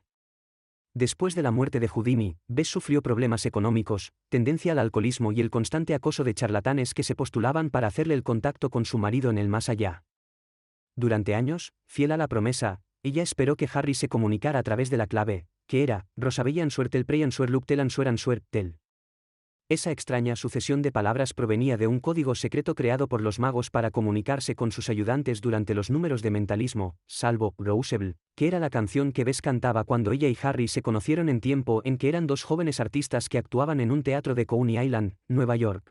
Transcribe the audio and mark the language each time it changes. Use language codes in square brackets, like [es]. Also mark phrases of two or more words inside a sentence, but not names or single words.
[es] Después de la muerte de Houdini, Bess sufrió problemas económicos, tendencia al alcoholismo y el constante acoso de charlatanes que se postulaban para hacerle el contacto con su marido en el más allá. Durante años, fiel a la promesa, ella esperó que Harry se comunicara a través de la clave, que era Rosabella [en] Ansuer tel prey Ansuer luc tel Ansuer Ansuer tel. [es] Esa extraña sucesión de palabras provenía de un código secreto creado por los magos para comunicarse con sus ayudantes durante los números de mentalismo, salvo Roosevelt, que era la canción que Bess cantaba cuando ella y Harry se conocieron en tiempo en que eran dos jóvenes artistas que actuaban en un teatro de Coney Island, Nueva York.